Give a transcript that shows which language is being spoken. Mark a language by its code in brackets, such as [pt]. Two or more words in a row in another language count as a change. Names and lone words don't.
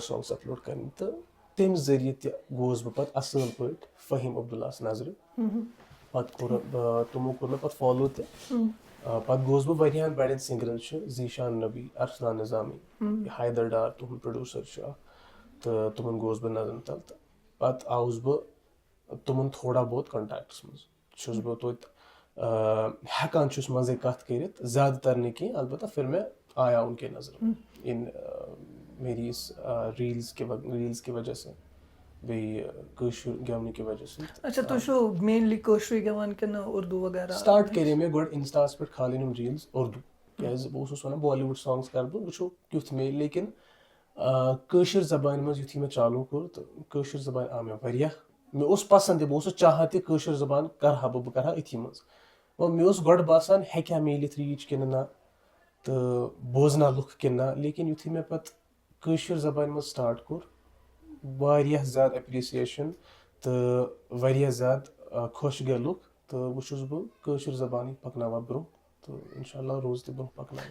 [ks] سانگٕس اپلوڈ کرنہِ تہٕ تمہِ ذٔریعہٕ تہِ گوٚوُس بہٕ پتہٕ اصٕل پٲٹھۍ فہیٖم عبداللہس نظرِ پتہٕ تِمو کوٚر مےٚ پتہٕ فالو تہِ پتہٕ گوٚوُس بہٕ واریاہن بڑٮ۪ن سِنگرن چھُ زیٖشان نبی ارسلان نظامی حیدر ڈار تُہُنٛد پروڈیوسر چھُ اکھ تہٕ تِمن گوٚوُس بہٕ نظرن تل تہٕ پتہٕ آوُس بہٕ تِمن تھوڑا بہت کنٹیکٹس منٛز چھُس بہٕ توتہِ ہٮ۪کان چھُس منٛزے کتھ کٔرِتھ زیادٕ تر نہٕ کینٛہہ [ur] البتہ پھر میں آیا ان کے نظر ان میری اس ریلز کی وجہ سے [ks] بیٚیہِ کٲشُر گٮ۪ونہٕ کہِ وجہ سۭتۍ. اچھا تُہۍ چھُو مینلی کٲشرُے گٮ۪وان کِنہٕ اردوٗ وغیرہ. سٹاٹ کرے مےٚ گۄڈٕ انسٹاہس پٮ۪ٹھ کھالٕنۍ یِم ریٖلز اردوٗ کیٛازِ بہٕ اوسُس ونان بالی وُڈ سانگٕس کرٕ بہٕ وٕچھو کیُتھ میلہِ لیکِن کٲشِر زبانہِ منٛز یُتھُے مےٚ چالوٗ کوٚر تہٕ کٲشِر زبان آو مےٚ واریاہ مےٚ اوس پسنٛد تہِ بہٕ اوسُس چاہان تہِ کٲشِر زبان کرٕ ہا بہٕ کرٕ ہا أتھی منٛز وۄنۍ مےٚ اوس گۄڈٕ باسان ہٮ۪کہِ ہا میٖلِتھ ریٖچ کِنہٕ نہ تہٕ بوزنا لُکھ کِنہٕ نہ لیکِن یُتھُے مےٚ پتہٕ کٲشِر زبانہِ منٛز سٹاٹ کوٚر واریاہ زیادٕ ایپرِسیشن تہٕ واریاہ زیادٕ خۄش گٔے لُکھ تہٕ وۄنۍ چھُس بہٕ کٲشِر زبانٕے پکناوان برونٛہہ تہٕ انشاء اللہ روزِ تہِ برونٛہہ پکناوان.